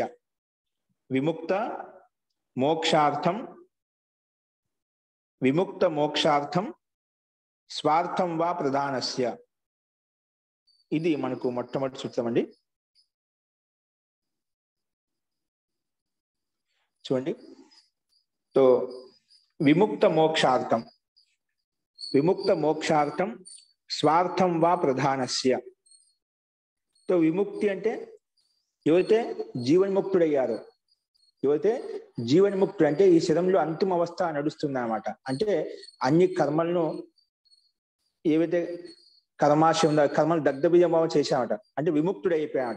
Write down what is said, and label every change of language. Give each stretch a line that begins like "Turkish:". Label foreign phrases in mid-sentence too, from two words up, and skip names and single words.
Sanskrit: విముక్త మోక్షార్థం స్వార్థం వా ప్రధానస్య.
Telugu: ఇది మనకు మొట్టమొదటి సూత్రం అండి. చూడండి,
Sanskrit: तो विमुक्त मोक्षार्थम स्वार्थम वा प्रधानस्य.
Telugu: तो विमुक्ति అంటే ఎవరైతే జీవన్ముక్తుడయ్యారో, అంటే ఈ శరీరంలో అంతిమ అవస్థ నడుస్తుంది అన్నమాట. అంటే అన్ని కర్మలను ఏవైతే కర్మాశయం ఉందో కర్మలు దగ్ధబీజభావం చేశామట, అంటే విముక్తుడైపోయామట.